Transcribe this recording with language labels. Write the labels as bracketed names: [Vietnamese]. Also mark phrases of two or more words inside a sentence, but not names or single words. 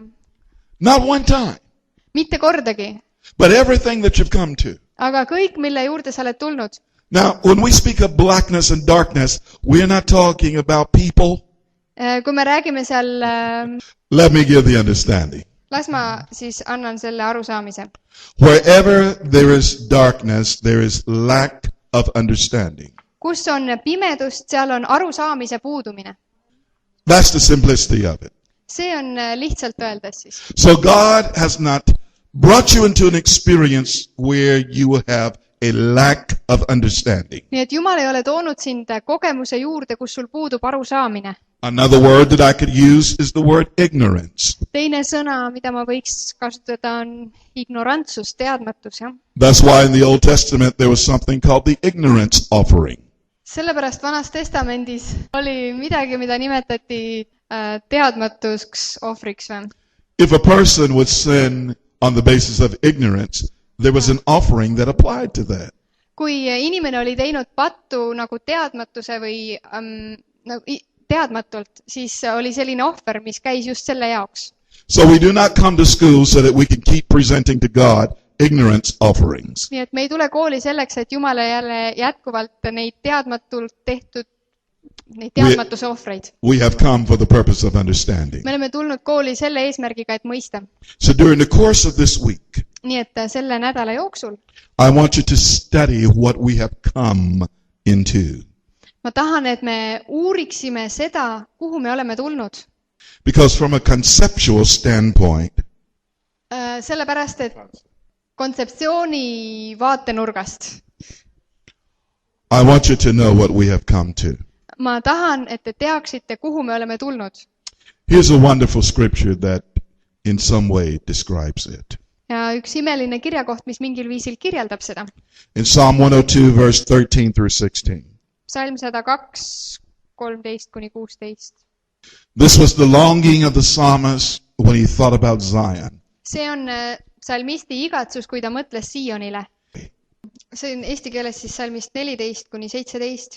[English] Not one time. [Estonian] mitte kordagi. [English] But everything that you've come to. [Estonian] Aga kõik, mille juurde sa oled tulnud. [English] Now, when we speak of blackness and darkness, we're not talking about people. [Estonian] Kui me räägime seal, [English] Let me give the understanding. [Estonian] las ma siis annan selle arusaamise. [English] Wherever there is darkness, there is lack of understanding. [Estonian] Kus on pimedust, seal on arusaamise puudumine. [English] That's the simplicity of it. [Estonian] See on lihtsalt öeldes siis. [English] So God has not brought you into an experience where you will have a lack of understanding. [Estonian] Nii et Jumal ei ole toonud sind kogemuse juurde, kus sul puudub arusaamine. [English] Another word that I could use is the word ignorance. [Estonian] Teine sõna, mida ma võiks kasutada, on ignorantsus, teadmatus. Ja? [English] That's why in the Old Testament there was something called the ignorance offering. [Estonian] Sellepärast Vanas Testamendis oli midagi, mida nimetati teadmatuks ohvriks. Või? [English] If a person would sin on the basis of ignorance, there was an offering that applied to that. [Estonian] Kui inimene oli teinud pattu nagu teadmatuse või teadmatult, siis oli selline ohver, mis käis just selle jaoks. [English] So we do not come to school so that we can keep presenting to God ignorance offerings. [Estonian] Nii et me ei tule kooli selleks, et Jumala jälle jätkuvalt neid teadmatult tehtud, neid teadmatuse ohvreid. [English] We have come for the purpose of understanding. [Estonian] Me oleme tulnud kooli selle eesmärgiga, et mõista. [English] So during the course of this week, [Estonian] Nii et selle nädala jooksul [English] I want you to study what we have come into. [Estonian] ma tahan, et me uuriksime seda, kuhu me oleme tulnud. [English] Because from a conceptual standpoint, [Estonian] Sellepärast, et kontseptsiooni vaatenurgast [English] I want you to know what we have come to. [Estonian] ma tahan, et te teaksite, kuhu me oleme tulnud. [English] Here's a wonderful scripture that in some way describes it. [Estonian] Ja üks imeline kirjakoht, mis mingil viisil kirjeldab seda. [English] In Psalm 102, verse 13 through 16. [Estonian] Psalm 102, 13-16. [English] This was the longing of the psalmist when he thought about Zion. [Estonian] See on psalmisti igatsus, kui ta mõtles Sionile. See on eesti keeles siis psalmist 14-17.